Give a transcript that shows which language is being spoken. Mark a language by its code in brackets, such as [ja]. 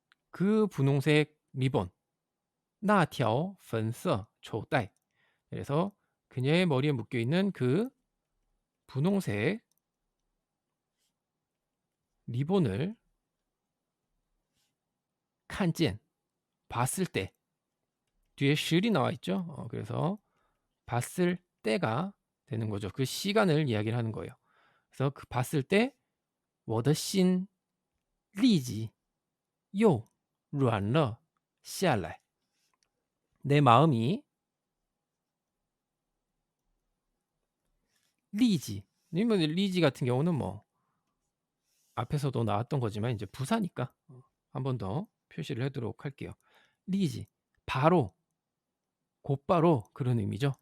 [ko] 그 분홍색 리본 [zh] 那条粉色绸带 [ko] 그래서 그녀의 머리에 묶여 있는 그 분홍색 리본을 [zh] 看见 [ko] 봤을 때 뒤에 실이 나와 있죠. 그래서 봤을 때가 되는 거죠. 그 시간을 이야기를 하는 거예요. 그래서 그 봤을 때 [zh] 我的心立即又软了下来. [ko] 내 마음이 立即 리지 같은 경우는 뭐 앞에서도 나왔던 거지만 이제 부사니까 한 번 더 표시를 하도록 할게요. 리지 바로 곧바로 그런 의미죠.